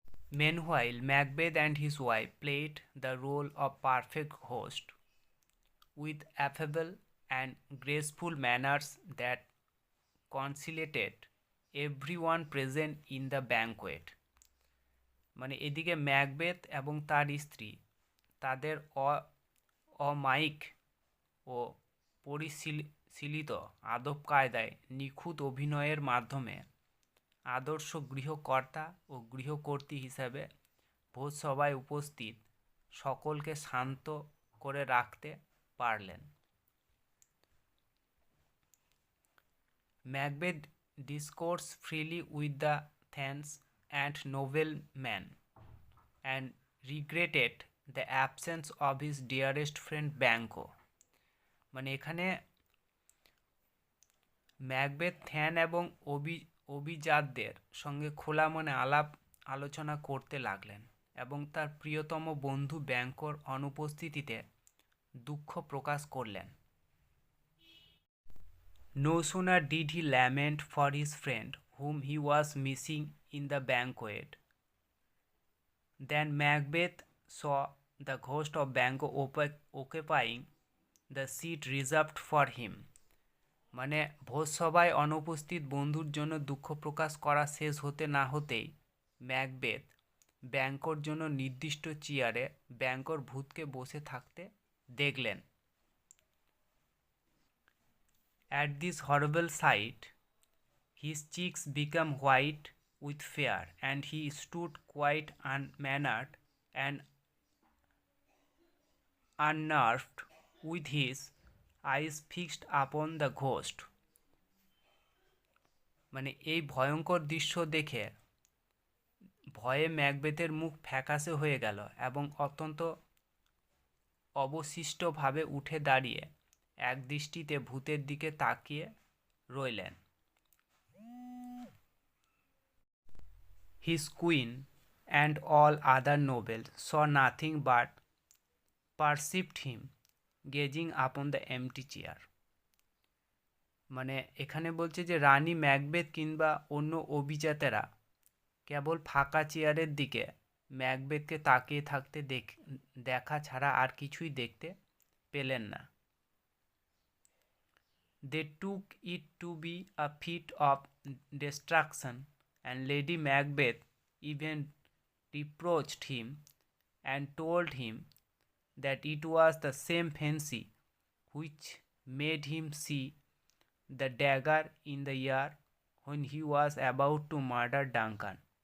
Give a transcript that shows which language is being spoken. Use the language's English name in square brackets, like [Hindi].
[English] Meanwhile, Macbeth and his wife played the role of perfect host with affable and graceful manners that conciliated everyone present in the banquet. [Bangla] মানে এদিকে Macbeth এবং তার স্ত্রী তাদের অমায়িক ও পরিশীলিত আদব কায়দায় নিখুঁত অভিনয়ের মাধ্যমে আদর্শ গৃহকর্তা ও গৃহকর্ত্রী হিসাবে ভোজসভায় উপস্থিত সকলকে শান্ত করে রাখতে পারলেন। [English] Macbeth discoursed freely with the thanes and noblemen and regretted the absence of his dearest friend Banquo. [Bangla] মানে এখানে ম্যাকবেথ থ্যান এবং অভিজাতদের সঙ্গে খোলা মনে আলোচনা করতে লাগলেন এবং তার প্রিয়তম বন্ধু ব্যাংকোর অনুপস্থিতিতে দুঃখ প্রকাশ করলেন। [English] No sooner did he lament for his friend whom he was missing in the banquet than Macbeth saw the ghost of Banquo occupying the seat reserved for him. [Bangla] মানে ভোজসভায় অনুপস্থিত বন্ধুর জন্য দুঃখ প্রকাশ করা শেষ হতে না হতেই ম্যাকবেথ ব্যাংকোর জন্য নির্দিষ্ট চেয়ারে ব্যাংকোর ভূতকে বসে থাকতে দেখলেন। [English] At this horrible sight, his cheeks became white with fear, and he stood quite unmannered and unnerved, with his eyes fixed upon the ghost. [Bangla] মানে এই ভয়ঙ্কর দৃশ্য দেখে ভয়ে ম্যাকবেথের মুখ ফ্যাকাশে হয়ে গেল এবং অত্যন্ত অবশিষ্টভাবে উঠে দাঁড়িয়ে এক দৃষ্টিতে ভূতের দিকে তাকিয়ে রইলেন। [English] His queen and all other nobles saw nothing but perceived him gazing upon the empty chair. [Bangla] মানে এখানে বলছে যে রানী ম্যাকবেথ কিংবা অন্য অভিজাতেরা কেবল ফাঁকা চেয়ারের দিকে ম্যাকবেথকে তাকিয়ে থাকতে দেখা ছাড়া আর কিছুই দেখতে পেলেন না। [English] They took it to be a feat of destruction, and Lady Macbeth even reproached him and told him that it was the same fancy which made him see the dagger in the air when he was about to murder Duncan.